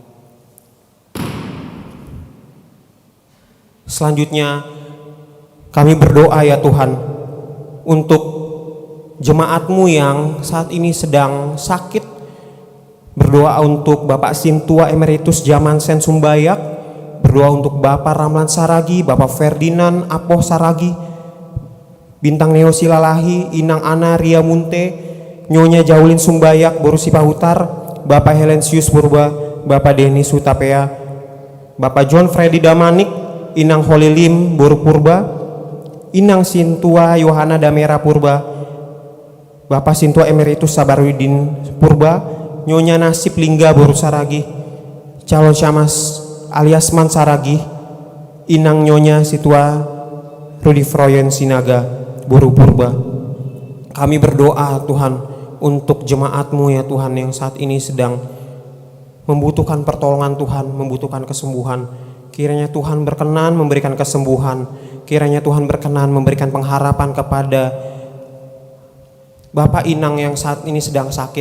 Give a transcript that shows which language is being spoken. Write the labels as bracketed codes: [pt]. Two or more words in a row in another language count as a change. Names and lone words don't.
[id] Selanjutnya kami berdoa ya Tuhan untuk jemaat-Mu yang saat ini sedang sakit. Berdoa untuk Bapak Sintua Emeritus Jamansen Sumbayak. Berdoa untuk Bapak Ramlan Saragi, Bapak Ferdinand Apoh Saragi, Bintang Neo Silalahi, Inang Ana Ria Munte, Nyonya Jaulin Sumbayak, Borusi Pahutar, Bapak Helensius Purba, Bapak Denis Hutapea, Bapak John Freddy Damanik, Inang Holilim Boru Purba, Inang Sintua Yohana Damera Purba, Bapak Sintua Emeritus Sabarudin Purba, Nyonya Nasib Lingga Boru Saragi, calon Syamas alias Man Saragi, Inang Nyonya Situa Rudi Froyen Sinaga Boru Purba. Kami berdoa Tuhan untuk jemaat-Mu ya Tuhan yang saat ini sedang membutuhkan pertolongan Tuhan, membutuhkan kesembuhan. Kiranya Tuhan berkenan memberikan kesembuhan. Kiranya Tuhan berkenan memberikan pengharapan kepada Bapak Inang yang saat ini sedang sakit.